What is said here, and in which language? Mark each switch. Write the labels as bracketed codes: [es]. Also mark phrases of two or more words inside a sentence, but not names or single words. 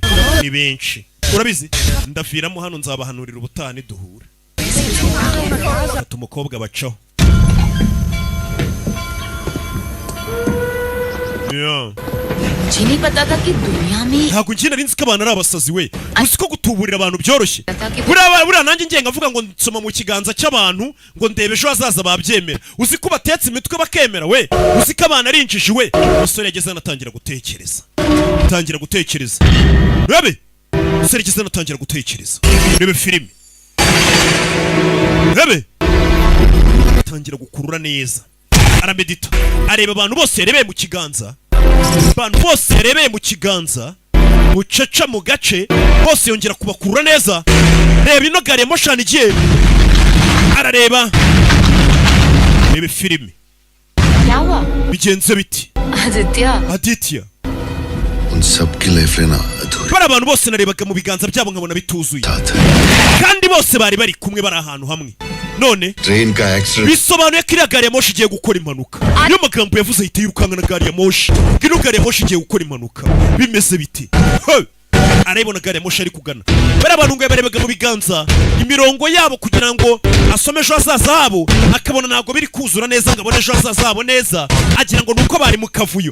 [rw] Ni benshi. Urabizi? Ndafiramo hano nzabahanurira ubutane duhura. Fata umukobwa bacaho. Yeah. [hi] मुझे नहीं पता था कि दुनिया में [rw] Ntago njye nari nzi ko abantu ari abasazi we. Uzi ko gutuburira abantu byoroshye. Buriya nanjye ngenga mvuga ngo nsoma mu kiganza cy'abantu ngo ndebe ejo hazaza babyemera. Uzi ko batetse imitwe bakemera we. Uzi ko abantu ari injiji we. Umusore yageze anatangira gutekereza. Tangira gutekereza. Rebe. Umusore yageze anatangira gutekereza. Rebe filime. Rebe. Tangira gukurura neza. Aramedita. Areba abantu bose yarebeye mu kiganza. Abantu bose yarebeye mu kiganza. Bucaca mu gace. Bose yongera kubakurura neza. Reba ino gari ya moshani igiye. Arareba. Rebe filime. [hi] क्या हुआ? [rw] Bigenze biti. Aditya. [hi] उन सब की लाइफ लेना अधूरी [rw] Bari abantu bose narebaga mu biganza byabo nkabona bituzuye. Kandi bose bari bari kumwe bari ahantu hamwe. None [hi] ट्रेन का एक्सीडेंट [rw] bisobanuye ko iriya gari ya moshi igiye gukora impanuka. Niyo magambo yavuze ahita yirukanka na gari ya moshi. Ino gari ya moshi igiye gukora impanuka. Bimeze biti. Arabona gari ya moshi ari kugana. Bari abantu ngo barebaga mu biganza imirongo yabo kugira ngo asome ejo hazaza habo, akabona ntabwo biri kuzura neza ngo abone ejo hazaza habo neza, agira ngo nuko bari mu kavuyo.